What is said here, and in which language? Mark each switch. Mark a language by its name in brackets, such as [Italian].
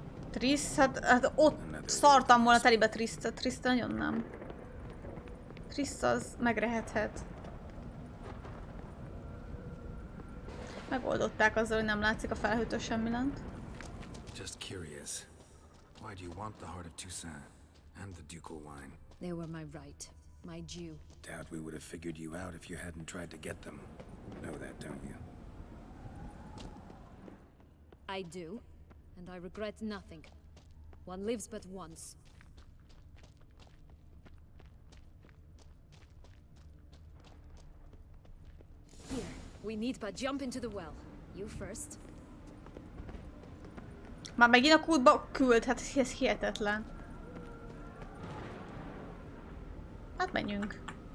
[Hungarian] Trisz, hát ott szartam volna telibe Triszt. Triszt nagyon nem. Trisz az megrehethet. Megoldották azzal, hogy nem látszik a felhőtől semmi lent. [English] Just curious. Why do you want the heart of Toussaint and the ducal wine? They were my right, my due. Doubt we would have figured you out if you hadn't tried to get them. Know that, don't you? I do, and I regret nothing. One lives but once. Here, we need but jump into the well. You first. [Hungarian] Már megint a kútba küld, hát ez hihetetlen. Hát menjünk.